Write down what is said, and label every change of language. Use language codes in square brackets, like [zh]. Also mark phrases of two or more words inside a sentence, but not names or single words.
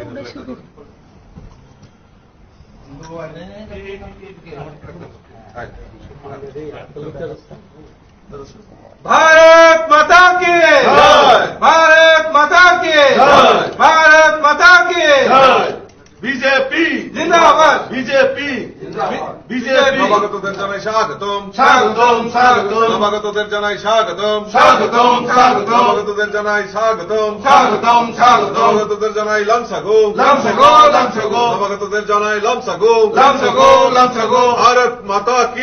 [hi] भारत माता की भारत माता की भारत माता की [bn] বিজেপি জিন্দাবাদ বিজেপি বিজেপি নবাগতদের জানাই স্বাগতম স্বাগতম স্বাগতম নবাগতদের জানাই স্বাগতম স্বাগতম স্বাগতম নবাগতদের জানাই স্বাগতম স্বাগতম স্বাগতম নবাগতদের জানাই লামসাগো লামসাগো লামসাগো নবাগতদের জানাই লামসাগো লামসাগো লামসাগো [hi] भारत माता की